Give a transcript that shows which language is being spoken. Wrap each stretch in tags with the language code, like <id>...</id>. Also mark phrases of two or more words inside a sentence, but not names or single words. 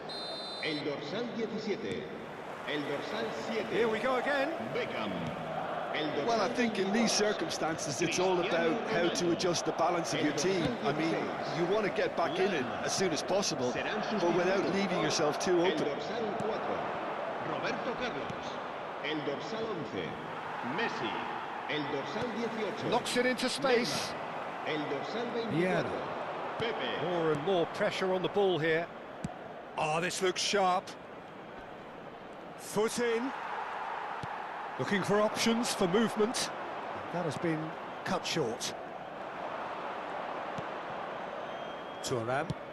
<ca>El dorsal 17. El dorsal 7.</ca> <en>Here we go again. Beckham. Well, I think in these circumstances it's all about how to adjust the balance of your team. I mean, you want to get back in it as soon as possible, but without leaving yourself too open.</en> <ca>El dorsal 4. Roberto Carlos. El dorsal 11. Messi. El dorsal 18.</ca> <en>Knocks it into space. El dorsal 24. Vieira. Pepe. More and more pressure on the ball here. Oh, this looks sharp. Foot in. Looking for options for movement. That has been cut short. Thuram.</en>